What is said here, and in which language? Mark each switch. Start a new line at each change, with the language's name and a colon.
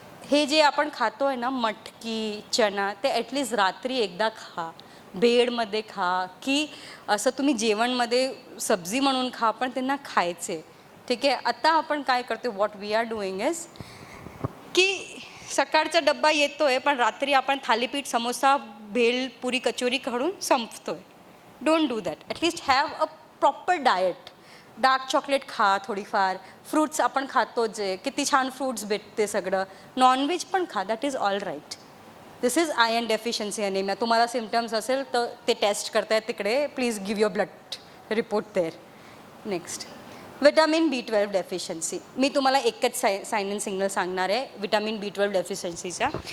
Marathi: हे जे आपण खातो आहे ना, मटकी, चणा, ते ॲटलिस्ट रात्री एकदा खा, बेडमध्ये खा, की असं तुम्ही जेवणमध्ये सब्जी म्हणून खा, पण त्यांना खायचे. ठीक आहे. आता आपण काय करतो,
English: what we are doing is
Marathi: की सकाळचा डब्बा येतो आहे, पण रात्री आपण थालीपीठ, समोसा, भेल, पुरी, कचोरी काढून संपतो आहे.
English: Don't do that. At least have a proper diet.
Marathi: Dark chocolate खा थोडीफार, फ्रूट्स आपण खातो, जे किती छान फ्रूट्स भेटते सगळं, नॉनव्हेज पण खा,
English: That is all right. This is iron deficiency anaemia.
Marathi: तुम्हाला सिम्टम्स असेल तर ते टेस्ट करतायत तिकडे,
English: Please give your blood report there.
Marathi: Next, vitamin B12 deficiency. मी तुम्हाला एकच साइन अँड सिग्नल सांगणार आहे विटॅमिन B12 डेफिशियन्सीचा.